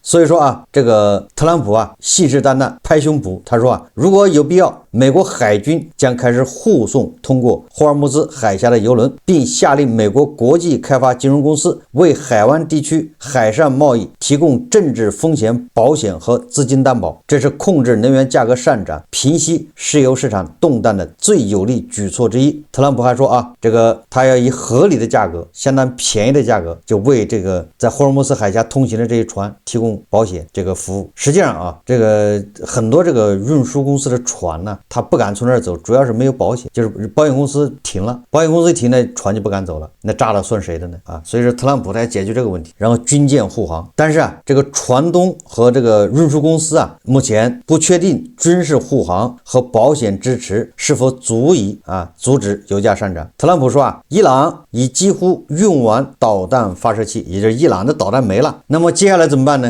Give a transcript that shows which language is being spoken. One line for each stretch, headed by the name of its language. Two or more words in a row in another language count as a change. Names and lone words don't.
Chinese: 所以說這個特朗普信誓旦旦拍胸脯，他說如果有必要，美國海軍將開始護送通過霍爾木茲海峽的油輪，並下令美國國際開發金融公司為海灣地區海上貿易提供政治風險保險和資金擔保。這是控制能源價格上漲、平息石油市場動盪的最有力舉措之一。特朗普還說這個他要以合理的價格、相當便宜的價格，就為這個在霍爾木茲海峽通行的這些船提供保險這個服務。實際上這個很多這個運輸公司的船呢， 呢，他不敢從那儿走，主要是没有保险，就是保險公司停了，保險公司一停，那船就不敢走了，那炸了算谁的呢？啊，所以说特朗普他解决这个问题，然后军舰护航。但是啊，这個船東和這個運輸公司啊，目前不確定軍事護航和保險支持是否足以阻止油價上漲。特朗普說啊，伊朗已幾乎用完導彈發射器，也就是伊朗的導彈沒了。那麼接下來怎麼辦呢？